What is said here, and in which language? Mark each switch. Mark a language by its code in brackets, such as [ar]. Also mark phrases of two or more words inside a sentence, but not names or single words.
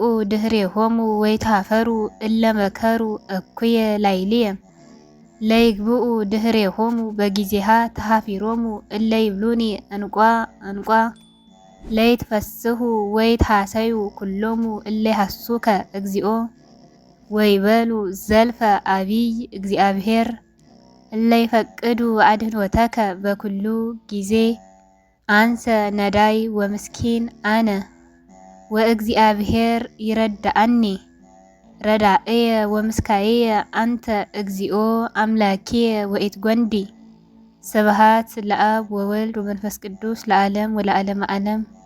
[gez] ድህሬሆሙ ወይታፈሩ እለመከሩ እኩየ ላይልየ ለይግብኡ ድህሬሆሙ በጊዜሃ ተሃፊሮሙ እለይብሉኒ እንቋ እንቋ ለይትፈስሑ ወይትሃሰዩ ኩሎሙ እለይሃሱከ እግዚኦ ወይበሉ ዘልፈ አቢይ እግዚአብሔር እለይፈቅዱ አድኅኖተከ በኩሉ ጊዜ አንሰ ነዳይ ወምስኪን አነ ወእግዚአብሔር ይረዳአኒ ረዳእየ ወምስካየ አንተ እግዚኦ አምላኬየ ወኢትጐንዲ። ስብሐት ለአብ ወወልድ ወመንፈስ ቅዱስ ለዓለም ወለዓለመ ዓለም።